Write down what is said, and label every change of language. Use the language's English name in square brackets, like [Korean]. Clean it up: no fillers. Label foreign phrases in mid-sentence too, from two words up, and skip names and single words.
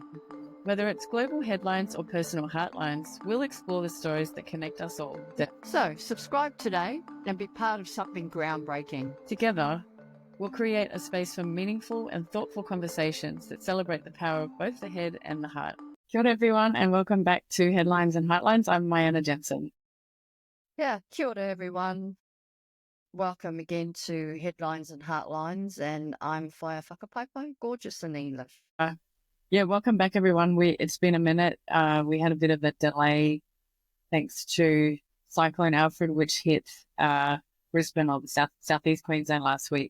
[English] Whether it's global headlines or personal heartlines, we'll explore the stories that connect us all. So, subscribe today and be part of something groundbreaking. Together, we'll create a space for meaningful and thoughtful conversations that celebrate the power of both the head and the heart. [Māori] Kia ora [English] everyone, and welcome back to Headlines and Heartlines. I'm Diana Jensen. Yeah, [Māori] kia ora everyone. [English] Welcome again to Headlines and Heartlines, and I'm Whaia Whakapaipai, Gorgeous in English. Yeah, welcome back everyone. It's been a minute. We had a bit of a delay thanks to Cyclone Alfred, which hit Brisbane or the southeast Queensland last week.